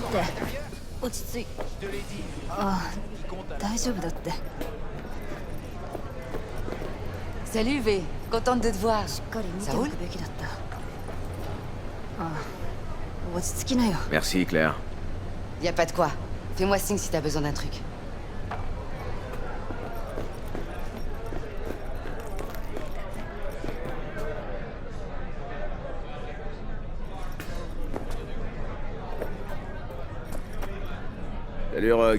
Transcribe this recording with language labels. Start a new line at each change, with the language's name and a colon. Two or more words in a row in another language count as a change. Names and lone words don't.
Japanese: 待って
French: corps à l'intérieur?
Japanese: 落ち着い
French: Je te l'ai dit.
Japanese: ああ大丈夫だって
French: Salut V, contente de te voir.
Japanese: しっかり見て
French: Ça
Japanese: お
French: roule?
Japanese: くべきだったああ落ち着きなよ
French: Merci, Claire. Y a pas de quoi. Fais-moi signe si t'as besoin d'un truc. Salut, Rogue.